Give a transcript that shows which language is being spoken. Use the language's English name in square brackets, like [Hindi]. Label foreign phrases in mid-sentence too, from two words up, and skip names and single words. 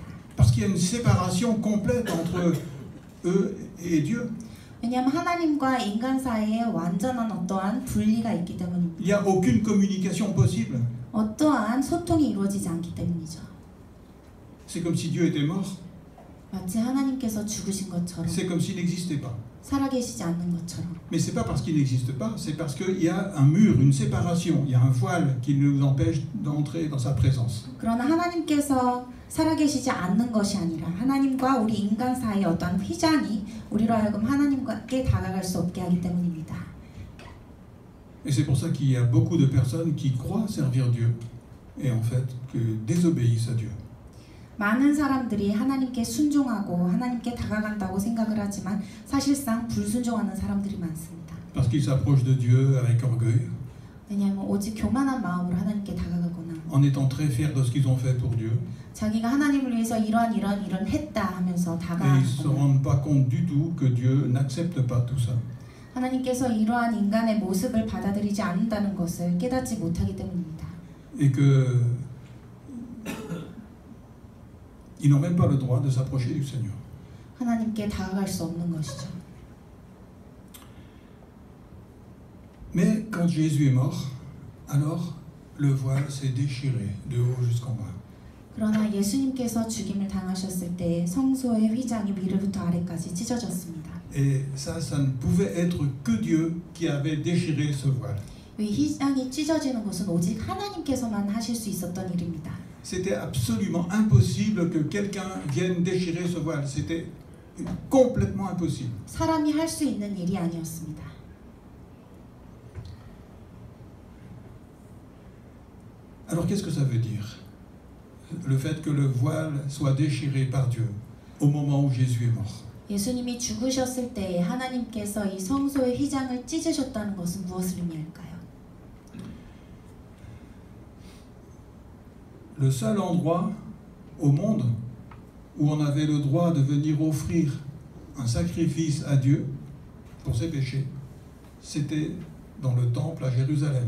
[French] Parce qu'il y a une séparation complète entre eux et Dieu. [Korean] 왜냐하면 하나님과 인간 사이에 완전한 어떠한 분리가 있기 때문입니다. [French] Il n'y a aucune communication possible. [Korean] 어떠한 소통이 이루어지지 않기 때문이죠. [French] C'est comme si Dieu était mort. [Korean] 마치 하나님께서 죽으신 것처럼, [French] C'est comme s'il n'existait pas. [Korean] 살아계시지 않는 것처럼. [French] Mais c'est pas parce qu'il n'existe pas, c'est parce qu'il y a un mur, une séparation, il y a un voile qui nous empêche d'entrer dans sa présence. [Korean] 그러나 하나님께서 살아계시지 않는 것이 아니라 하나님과 우리 인간 사이의 어떤 휘장이 우리로 하여금 하나님께 다가갈 수 없게 하기 때문입니다. [French] Et c'est pour ça qu'il y a beaucoup de personnes qui croient servir Dieu et en fait que désobéissent à Dieu. [Korean] 많은 사람들이 하나님께 순종하고 하나님께 다가간다고 생각을 하지만 사실상 불순종하는 사람들이 많습니다. [French] Parce qu'ils s'approchent de Dieu avec orgueil, [Korean] 왜냐하면 오직 교만한 마음으로 하나님께 다가가거나 [French] en étant très fiers de ce qu'ils ont fait pour Dieu, [Korean] 자기가 하나님을 위해서 이런 했다 하면서 [French] et ils ne se [Korean] 다가가거나 [French] rendent pas compte du tout que Dieu n'accepte pas tout ça. [Korean] 하나님께서 이러한 인간의 모습을 받아들이지 않는다는 것을 깨닫지 못하기 때문입니다. [French] Et que ils n'ont même pas le droit de s'approcher du Seigneur. [Korean] 하나님께 다가갈 수 없는 것이죠. [French] Mais quand Jésus est mort, alors le voile s'est déchiré de haut jusqu'en bas. [Korean] 그러나 예수님께서 죽임을 당하셨을 때 성소의 휘장이 위로부터 아래까지 찢어졌습니다. [French] Et ça ne pouvait être que Dieu qui avait déchiré ce voile. [Korean] 이 휘장이 찢어지는 것은 오직 하나님께서만 하실 수 있었던 일입니다. [French] C'était absolument impossible que quelqu'un vienne déchirer ce voile. C'était complètement impossible. [Korean] 사람이 할 수 있는 일이 아니었습니다. [French] Alors qu'est-ce que ça veut dire? Le fait que le voile soit déchiré par Dieu au moment où Jésus est mort. [Korean] 예수님이 죽으셨을 때에 하나님께서 이 성소의 휘장을 찢으셨다는 것은 무엇을 의미할까요? [French] Le seul endroit au monde où on avait le droit de venir offrir un sacrifice à Dieu pour ses péchés, c'était dans le temple à Jérusalem.